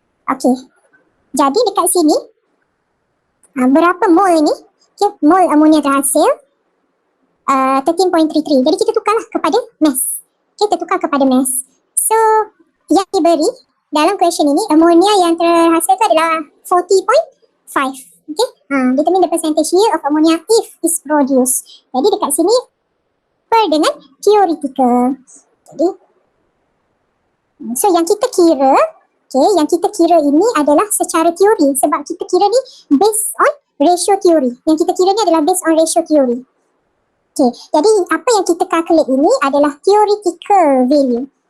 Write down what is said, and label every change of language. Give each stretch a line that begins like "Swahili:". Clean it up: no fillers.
Malay: Okay, jadi dekat sini berapa mole ni? Okay, mole ammonia terhasil 13.33. Jadi kita tukarlah kepada mass. Okay, kita tukar kepada mass. So yang diberi dalam question ini, ammonia yang terhasil itu adalah 40.5.
English: Okay, determine the percentage yield of ammonia if is produced.
Malay: Jadi dekat sini per dengan theoretical. Jadi so yang kita kira, okay, yang kita kira ini adalah secara teori sebab kita kira ni
English: based on ratio theory.
Malay: Yang kita kira ni adalah
English: based on ratio theory.
Malay: Okay, jadi apa yang kita calculate ini adalah theoretical value.